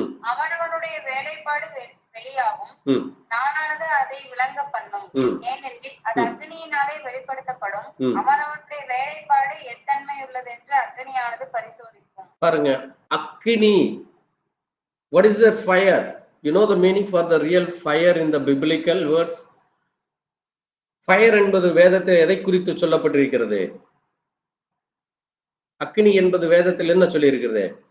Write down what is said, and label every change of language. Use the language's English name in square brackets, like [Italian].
[Tamil] அவனவனுடைய வேலைப்பாடு வெளியாகும், நானானது அதை விளங்க பண்ணும். ஏனெனில் அது அக்னியினாலே வெளிப்படுத்தப்படும். அவனவனுடைய வேலைப்பாடு எத்தன்மை உள்ளது என்று அக்னியானது பரிசோதிக்கும். பாருங்க, அக்னி. [English] What is the fire? You know the meaning for the real fire in the biblical words? [Tamil] Fire என்பது வேதத்தில் எதை குறித்து சொல்லப்பட்டிருக்கிறது? அக்னி என்பது வேதத்தில் என்ன சொல்லி இருக்கிறது?